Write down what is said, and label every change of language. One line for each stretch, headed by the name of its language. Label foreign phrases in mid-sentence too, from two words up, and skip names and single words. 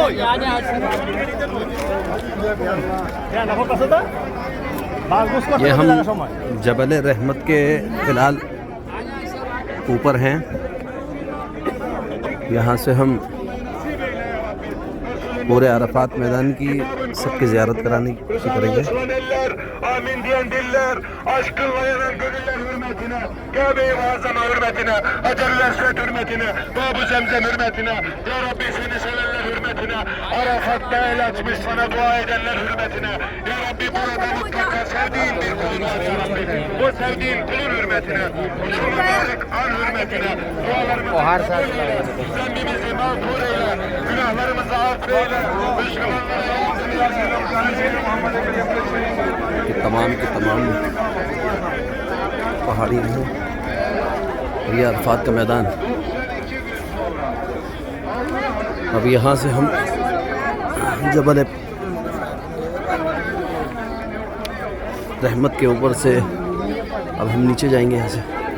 Hindi: ये हम जबल रहमत के फ़िलहाल ऊपर हैं। यहाँ से हम पूरे अरफात मैदान की सबकी ज़ियारत कराने की कोशिश करेंगे।
Turkish: Amin diyen diller, aşkınla yanan gönüller hürmetine, Kabe-i Muazzama hürmetine, Hacer-ül Esved hürmetine, Bab-ı Zemzem hürmetine, Ya Rabbi seni sevenler hürmetine, Arafat'ta el açmış sana dua edenler hürmetine, Ya Rabbi burada mutlaka sevdiğin bir kulun var Ya Rabbi, o sevdiğin kulun hürmetine, şu mübarek an hürmetine, dualarımızı kabul eyle, zembimizi mağfur eyle, günahlarımızı affeyle, Müslümanlara
Hindi: कि तमाम पहाड़ी हैं और ये अरफात का मैदान। अब यहाँ से हम जबल रहमत के ऊपर से अब हम नीचे जाएंगे यहाँ से।